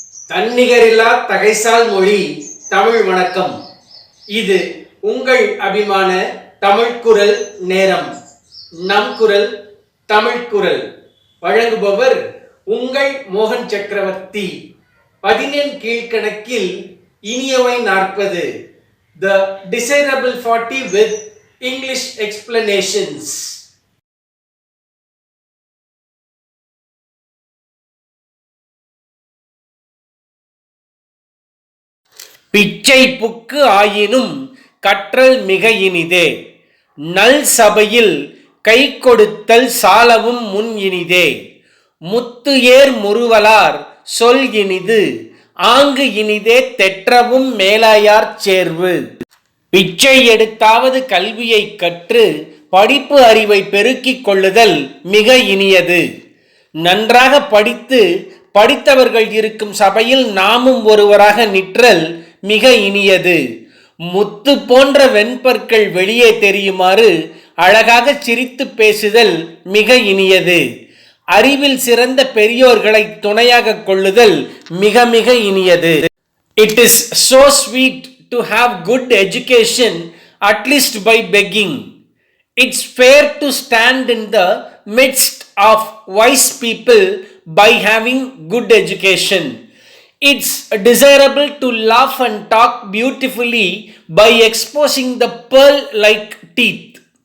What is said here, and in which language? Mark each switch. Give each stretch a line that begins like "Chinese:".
Tamil: தன்னிகரில்லா தகைசால் மொழி தமிழ் வணக்கம். இது உங்கள் அபிமான தமிழ் குரல் நேரம். நம் குரல் தமிழ் குரல் வழங்குபவர் உங்கள் மோகன் சக்கரவர்த்தி. 15 கீழ்கணக்கில் இனியவை 40.
English: The desirable 40 with English explanations.
Tamil: பிச்சை புக்கு ஆயினும் கற்றல் மிக இனிதே, நல் சபையில் கை கொடுத்தல் சாலவும் முன் இனிதே, முத்து ஏர் முறுவலார் சொல் இனிது, ஆங்கு இனிதே தெற்றவும் மேலாயார் சேர்வு. பிச்சை எடுத்தாவது கல்வியை கற்று படிப்பு அறிவை பெருக்கிக் கொள்ளுதல் மிக இனியது. நன்றாக படித்தவர்கள் இருக்கும் சபையில் நாமும் ஒருவராக நிற்றல் மிக இனியது. முத்து போன்ற வெண்பற்கள் வெளியே தெரியுமாறு அழகாக சிரித்து பேசுதல் மிக இனியது. அறிவில் சிறந்த பெரியோர்களை துணையாக கொள்ளுதல் மிக மிக இனியது.
English: It is so sweet to have good education, at least by begging. It's fair to stand in the midst of wise people by having good education. It's desirable to laugh and talk beautifully by exposing the pearl-like teeth.